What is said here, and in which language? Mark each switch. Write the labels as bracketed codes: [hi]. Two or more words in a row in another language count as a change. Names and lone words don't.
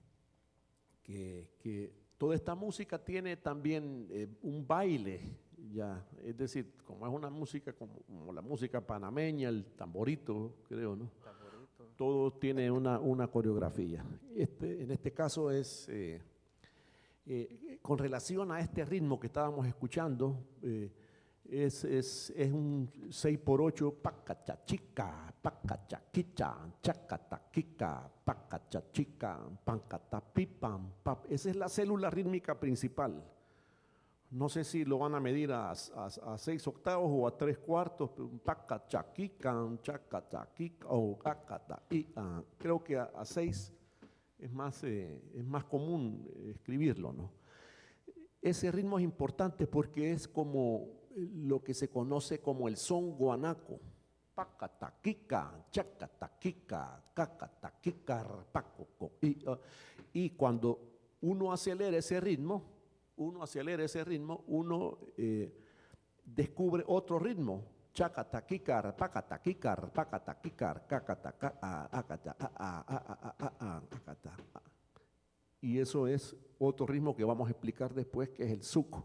[es] Que toda esta música tiene también un baile, ya, es decir, como es una música como la música panameña, el tamborito, creo, ¿no? Tamborito. Todo tiene una coreografía. En este caso es con relación a este ritmo que estábamos escuchando. Es un 6x8, pacachachica, pacachaquicha, chacataquica, pacachachica, pancatapipam, pap. Esa es la célula rítmica principal. No sé si lo van a medir a 6 octavos o a 3/4, pacachaquica, chacataquica o acataquica. Creo que a 6 es más común escribirlo, ¿no? Ese ritmo es importante porque es como lo que se conoce como el son guanaco. Pacataquica, chacataquica, cacataquica, pacoco. Y cuando uno acelera ese ritmo, uno descubre otro ritmo. Chacataquicar, pacataquicar, pacataquicar, cacataca, y eso es otro ritmo que vamos a explicar después, que es el suco.